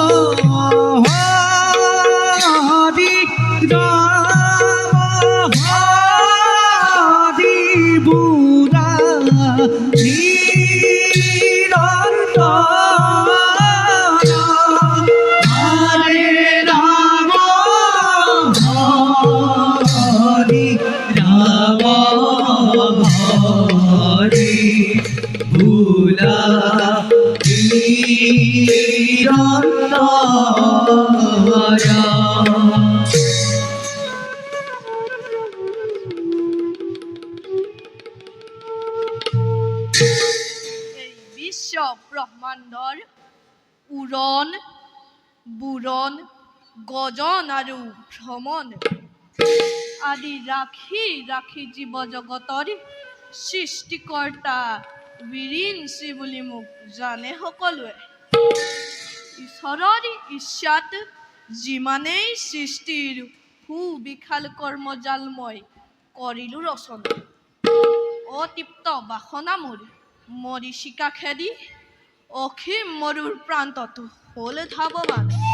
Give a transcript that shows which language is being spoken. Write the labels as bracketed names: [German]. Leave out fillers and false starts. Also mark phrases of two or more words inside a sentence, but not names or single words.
[Sanskrit] হরি রাম হরি বুড়া নিরন্তর হরে রাম হরি রাম হরি বুড়া [Assamese] এই বিশ্ব ব্ৰহ্মাণ্ডৰ উৰণ বুৰণ গজন আৰু ভ্ৰমণ আদি ৰাখি ৰাখি জীৱ জগতৰ সৃষ্টিকৰ্তা বিৰিঞ্চি বুলি মোক জানে সকলোৱে ঈশ্বৰৰ ইচ্ছাত যিমানেই সৃষ্টিৰ সুবিশাল কৰ্মজাল মই কৰিলো ৰচনা অতৃপ্ত বাসনা মোৰ মৰীচিকা খেদি অসীম মৰুৰ প্ৰান্তত হ'ল ধাৱমান